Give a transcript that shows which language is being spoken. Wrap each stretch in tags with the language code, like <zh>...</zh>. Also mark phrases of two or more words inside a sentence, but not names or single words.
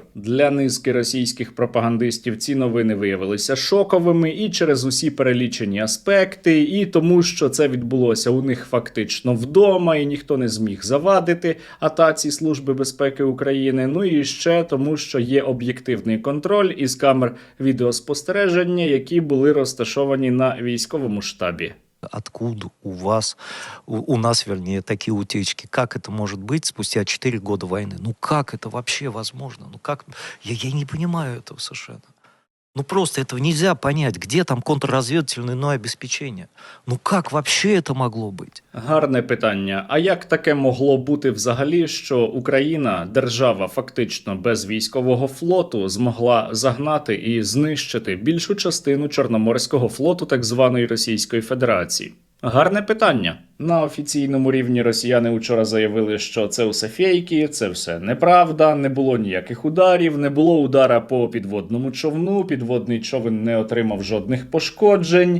<uk>Для низки російських пропагандистів ці новини виявилися шоковими і через усі перелічені аспекти, і тому, що це відбулося у них фактично вдома, і ніхто не зміг завадити атаці Служби безпеки України. Ну і ще тому, що є об'єктивний контроль із камер відеоспостереження, які були розташовані на військовому штабі.</uk> <ru>Откуда у вас, у нас, вернее, такие утечки? Как это может быть спустя 4 года войны? Ну как это вообще возможно? Ну как? Я не понимаю этого совершенно. Ну просто этого нельзя понять. Где там контрразведывательное обеспечение? Ну как вообще это могло быть?</ru> <uk>Гарне питання. А як таке могло бути взагалі, що Україна, держава фактично без військового флоту, змогла загнати і знищити більшу частину Чорноморського флоту так званої Російської Федерації? Гарне питання. На офіційному рівні росіяни учора заявили, що це все фейки, це все неправда, не було ніяких ударів, не було удара по підводному човну, підводний човен не отримав жодних пошкоджень.</uk>